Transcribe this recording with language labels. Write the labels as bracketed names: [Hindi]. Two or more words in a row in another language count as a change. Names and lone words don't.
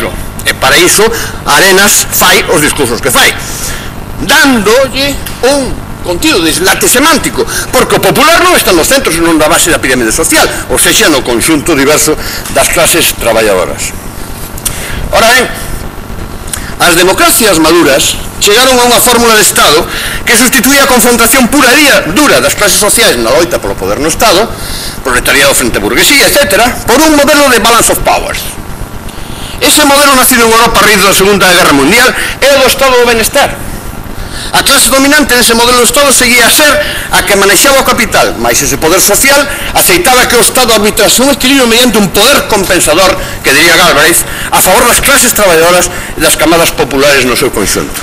[Galician] E para iso Arenas fai os discursos que fai, dándolle un contido de deslate semántico, porque o popular non está nos centros, senón da base da pirámide social, ou sexa, no conxunto diverso das clases traballadoras. Ora ben, as democracias maduras chegaron a unha fórmula de Estado que sustituía a confrontación pura e dura das clases sociais na loita polo poder no Estado, proletariado frente a burguesía, etc., por un modelo de [English] balance of powers. [Galician] Ese modelo nacido en Europa a raíz da Segunda Guerra Mundial é o do Estado do Benestar. A clase dominante nese modelo de Estado seguía a ser a que manexaba o capital, mais ese poder social aceitaba que o Estado arbitrase un equilibrio mediante un poder compensador, que diría Galbraith, a favor das clases traballadoras e das camadas populares no seu conxunto.